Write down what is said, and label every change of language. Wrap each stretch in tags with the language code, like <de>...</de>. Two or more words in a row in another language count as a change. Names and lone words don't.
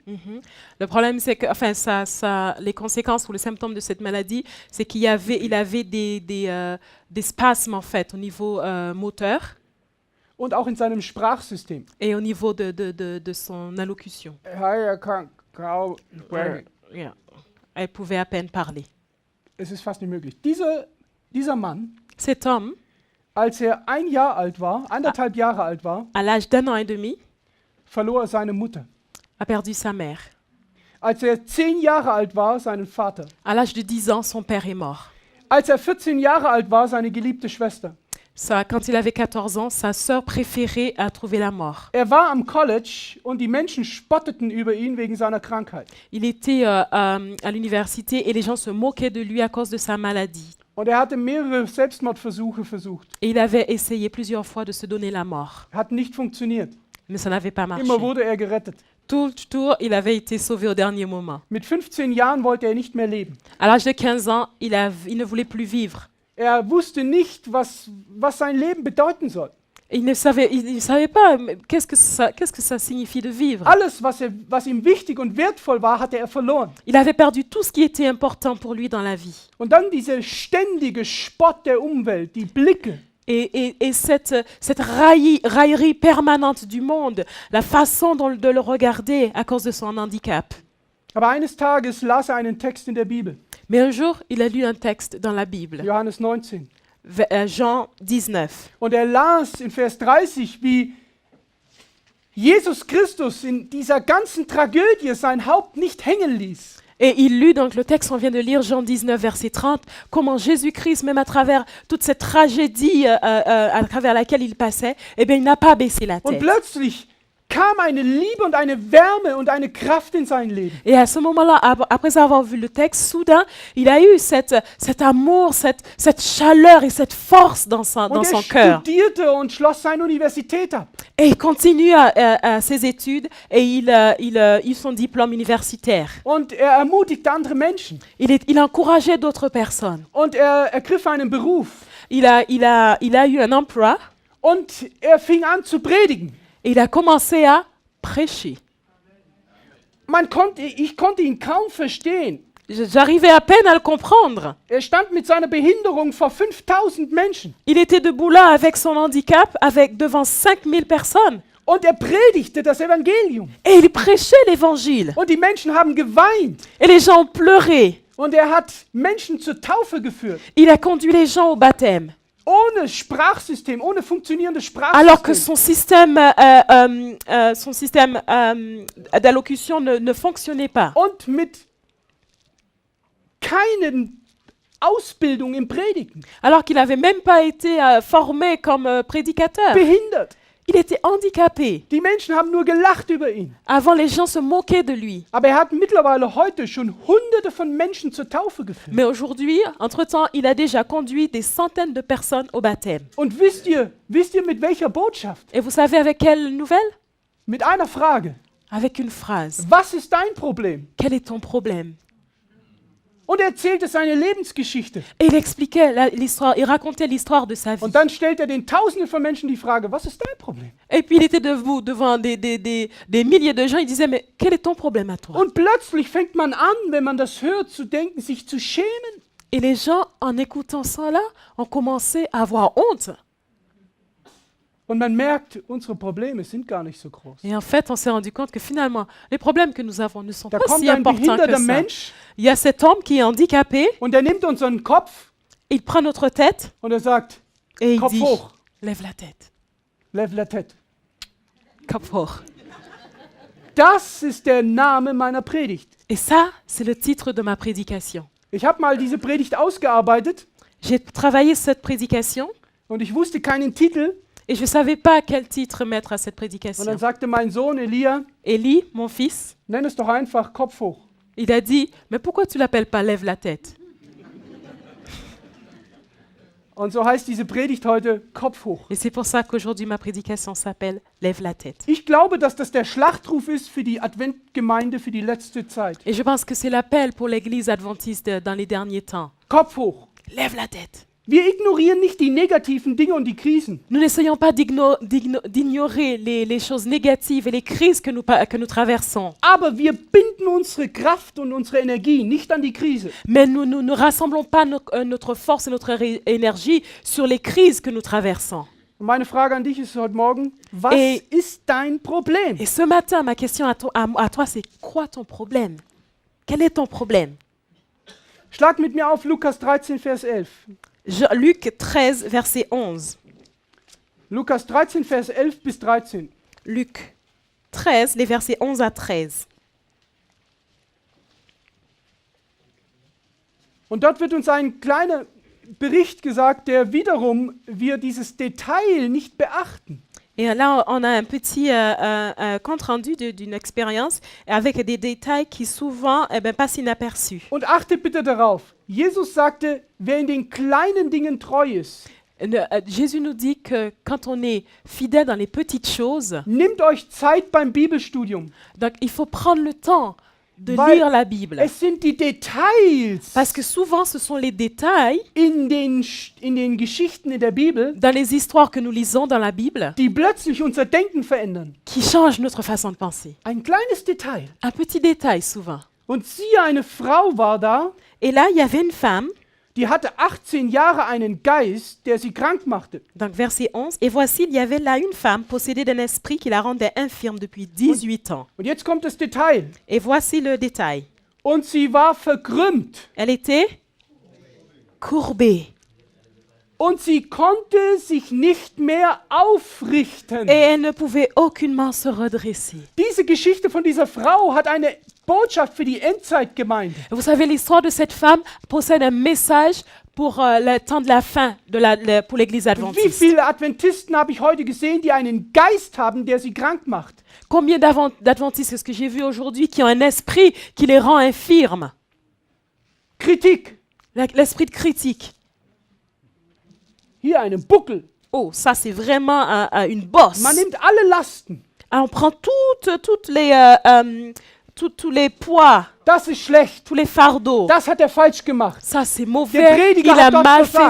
<fr>Le problème, c'est que, enfin, les conséquences ou les symptômes de cette maladie, c'est qu'il avait des spasmes en fait au niveau moteur</fr> <de>Und auch in seinem Sprachsystem.</de> <fr>et au niveau de son allocution. Yeah. Elle pouvait à peine parler.</fr> <de>Es ist fast nicht möglich. Dieser Mann,</de> <fr>Cet homme,</fr> <de>Als er 1 Jahr alt war, 1,5 Jahre alt war,</de> <fr>à l'âge d'1 an et demi,</fr> <de>verlor er seine Mutter.</de> <fr>a perdu sa mère.</fr> <de>Als er 10 Jahre alt war, seinen Vater.</de> <fr>À l'âge de 10 ans, son père est mort.</fr> <de>Als er 14 Jahre alt war, seine geliebte Schwester.</de> <fr>Ça, quand il avait 14 ans, sa sœur préférée a trouvé la mort.</fr> <de>Er war am College und die Menschen spotteten über ihn wegen seiner Krankheit.</de> <fr>Il était à l'université et les gens se moquaient de lui à cause de sa maladie.</fr> <de>Und er hatte mehrere Selbstmordversuche versucht.</de> <fr>Et il avait essayé plusieurs fois de se donner la mort,</fr> <de>Hat nicht funktioniert.</de> <fr>mais ça n'avait pas marché.</fr> <de>Immer wurde er gerettet.</de> <fr>Toujours, il avait été sauvé au dernier moment.</fr> <de>Mit 15 Jahren wollte er nicht mehr leben.</de> <fr>À l'âge de 15 ans, il ne voulait plus vivre.</fr> <de>Er wusste nicht, was sein Leben bedeuten soll.</de> <fr>Il ne savait pas qu'est-ce que ça signifie de vivre.</fr> <de>Alles, was ihm wichtig und wertvoll war, hatte er verloren.</de> <fr>Il avait perdu tout ce qui était important pour lui dans la vie.</fr> <de>Und dann dieser ständige Spott der Umwelt, die Blicke.</de> <fr>Et cette raillerie permanente du monde, la façon de le regarder à cause de son handicap.</fr> <de>Aber eines Tages las er einen Text in der Bibel,</de> <fr>Mais un jour, il a lu un texte dans la Bible,</fr> <de>Johannes 19.</de> <fr>Jean 19.</fr> <de>Und er las in Vers 30, wie Jesus Christus in dieser ganzen Tragödie sein Haupt nicht hängen ließ.</de> <fr>Et il lut donc le texte, on vient de lire Jean 19, verset 30, comment Jésus-Christ, même à travers toute cette tragédie à travers laquelle il passait, eh bien, il n'a pas baissé la</fr> <de>Und</de> <fr>tête.</fr> <de>plötzlich kam eine Liebe und eine Wärme und eine Kraft in sein Leben.</de> <fr>Et à ce moment-là, après avoir vu le texte, soudain, il a eu cet amour, cette chaleur et cette force dans</fr> <de>Und</de> <fr>son</fr> <de>er</de> <fr>cœur.</fr> <de>studierte und schloss seine Universität ab.</de> <fr>Et il continue à ses études et il eu son diplôme universitaire.</fr> <de>Und er ermutigte andere Menschen.</de> <fr>Il encourageait d'autres personnes.</fr> <de>Und er ergriff einen Beruf.</de> <fr>Il a eu un emploi</fr> <de>Und er fing an zu predigen.</de> <fr>et il a commencé à prêcher.</fr> <de>Ich konnte ihn kaum verstehen.</de> <fr>J'arrivais à peine à le comprendre.</fr> <de>Er stand mit seiner Behinderung vor 5000 Menschen.</de> <fr>Il était debout là avec son handicap, devant 5000 personnes.</fr> <de>Und er predigte das Evangelium.</de> <fr>Et il prêchait l'évangile.</fr> <de>Und die Menschen haben geweint.</de> <fr>Et les gens ont pleuré.</fr> <de>Und er hat Menschen zur Taufe geführt.</de> <fr>Il a conduit les gens au baptême.</fr> <de>Ohne Sprachsystem, ohne funktionierendes</de> <fr>Alors que</fr> <de>Sprachsystem.</de> <fr>son système d'allocution ne fonctionnait pas.</fr> <de>Und mit keinen Ausbildung im Predigen.</de> <fr>Alors qu'il n'avait même pas été formé comme prédicateur.</fr> <de>Behindert.</de> <fr>Il était handicapé.</fr> <de>Die Menschen haben nur gelacht über ihn.</de> <fr>Avant, les gens se moquaient de lui.</fr> <de>Aber er hat mittlerweile heute schon Hunderte von Menschen zur Taufe geführt.</de> <fr>Mais aujourd'hui, entre-temps, il a déjà conduit des centaines de personnes au baptême.</fr> <de>Und wisst ihr mit welcher Botschaft?</de> <fr>Et vous savez avec quelle nouvelle?</fr> <de>Mit einer Frage.</de> <fr>Avec une phrase.</fr> <de>Was ist dein Problem?</de> <fr>Quel est ton problème?</fr> <de>Und er erzählte seine Lebensgeschichte.</de> <fr>Et il expliquait l'histoire, il racontait l'histoire de sa vie.</fr> <de>Und dann stellt er den Tausenden von Menschen die Frage, was ist dein Problem?</de> <fr>Et puis il était devant des milliers de gens, il disait, mais quel est ton problème à toi?</fr> <de>Und plötzlich fängt man an, wenn man das hört, zu denken, sich zu schämen.</de> <fr>Et les gens, en écoutant ça là, ont commencé à avoir honte.</fr> <de>Und man merkt, unsere Probleme sind gar nicht so groß.</de> <fr>Et en fait, on s'est rendu compte que finalement, les problèmes que nous avons ne sont</fr> <de>Da</de> <fr>pas</fr> <de>kommt</de> <fr>si</fr> <de>ein</de> <fr>importants que</fr> <de>behinderter</de> <fr>ça.</fr> <de>Mensch</de> <fr>Il y a cet homme qui est handicapé,</fr> <de>und er nimmt unseren Kopf</de> <fr>il prend notre tête</fr> <de>und er sagt,</de> <fr>et il</fr> <de>Kopf</de> <fr>dit,</fr> <de>hoch,</de> <fr>lève la tête, lève la tête.</fr> <de>Kopf hoch. Das ist der Name meiner Predigt.</de> <fr>Et ça, c'est le titre de ma prédication.</fr> <de>Ich habe mal diese Predigt ausgearbeitet</de> <fr>J'ai travaillé cette prédication</fr> <de>und ich wusste keinen Titel.</de> <fr>et je ne savais pas quel titre mettre à cette</fr> <de>Und</de> <fr>prédication.</fr> <de>dann sagte mein Sohn Elia,</de> <fr>Élie, mon fils,</fr> <de>nenn es doch einfach Kopf hoch.</de> <fr>il a dit, mais pourquoi tu l'appelles pas lève la tête?</fr> <de>Und so heißt diese Predigt heute Kopf hoch.</de> <fr>Et c'est pour ça qu'aujourd'hui ma prédication s'appelle lève la tête.</fr> <de>Ich glaube, dass das der Schlachtruf ist für die Adventgemeinde für die letzte Zeit.</de> <fr>Et je pense que c'est l'appel pour l'église adventiste dans les derniers temps.</fr> <de>Kopf hoch.</de> <fr>Lève la tête.</fr> <de>Wir ignorieren nicht die negativen Dinge und die Krisen.</de> <fr>Nous n'essayons pas d'ignorer les choses négatives et les crises que nous traversons.</fr> <de>Aber wir binden unsere Kraft und unsere Energie nicht an die Krise.</de> <fr>Mais nous ne rassemblons pas notre force et notre énergie sur les crises que nous traversons.</fr> <de>Und meine Frage an dich ist heute Morgen, was ist dein Problem?</de> <fr>Et ce matin, ma question à toi, c'est quoi ton problème? Quel est ton problème?</fr> <de>Schlag mit mir auf Lukas 13, Vers 11.</de> <fr>Luc 13, verset 11.</fr> <de>Lukas 13, Vers 11 bis 13.</de> <fr>Luc 13, les versets 11 à 13.</fr> <de>Und dort wird uns ein kleiner Bericht gesagt, der wiederum wir dieses Detail nicht beachten.</de> <fr>Et là, on a un petit compte-rendu d'une expérience avec des détails qui souvent passent inaperçus.</fr> <de>Und achtet bitte darauf, Jesus sagte, wer in den kleinen Dingen treu ist,</de> <fr>Jésus nous dit que quand on est fidèle dans les petites choses,</fr> <de>nimmt euch Zeit beim Bibelstudium.</de> <fr>donc il faut prendre le temps de</fr> <de>Weil</de> <fr>lire la Bible.</fr> <de>Es sind die Details</de> <fr>Parce que souvent, ce sont les détails</fr> <de>in den Geschichten in der Bibel,</de> <fr>dans les histoires que nous lisons dans la Bible</fr> <de>die plötzlich unser Denken verändern.</de> <fr>qui changent notre façon de penser.</fr> <de>Ein kleines Detail.</de> <fr>Un petit détail souvent.</fr> <de>Und siehe, eine Frau war da,</de> <fr>Et là, il y avait une femme,</fr> <de>die hatte 18 Jahre einen Geist, der sie krank machte.</de> <fr>donc verset 11, et voici, il y avait là une femme possédée d'un esprit qui la rendait infirme depuis 18 ans.</fr> <de>Und jetzt kommt das Detail.</de> <fr>Et voici le détail.</fr> <de>Und sie war verkrümmt.</de> <fr>Elle était courbée.</fr> <de>Und sie konnte sich nicht mehr aufrichten.</de> <fr>Et elle ne pouvait aucunement se redresser.</fr> <de>Diese Geschichte von dieser Frau hat eine Botschaft für die Endzeitgemeinde.</de> <fr>Vous savez, l'histoire de cette femme possède un message pour le temps de la fin, pour l'Église</fr> <de>Wie</de> <fr>adventiste.</fr> <de>viele Adventisten habe ich heute gesehen, die einen Geist haben, der sie krank macht?</de> <fr>Combien d'adventistes est-ce que j'ai vu aujourd'hui qui ont un esprit qui les rend infirmes?</fr> <de>Kritik.</de> <fr>L'esprit de critique.</fr> <de>Hier einen Buckel.</de> <fr>Oh, ça c'est vraiment une bosse.</fr> <de>Man nimmt alle Lasten.</de> <fr>Alors, on prend tous les poids,</fr> <de>Das ist schlecht.</de> <fr>tous les fardeaux.</fr> <de>Das hat er falsch gemacht.</de> <fr>Ça c'est</fr> <de>Der</de> <fr>mauvais,</fr> <de>Prediger</de> <fr>il a</fr> <de>hat das</de> <fr>mal fait</fr>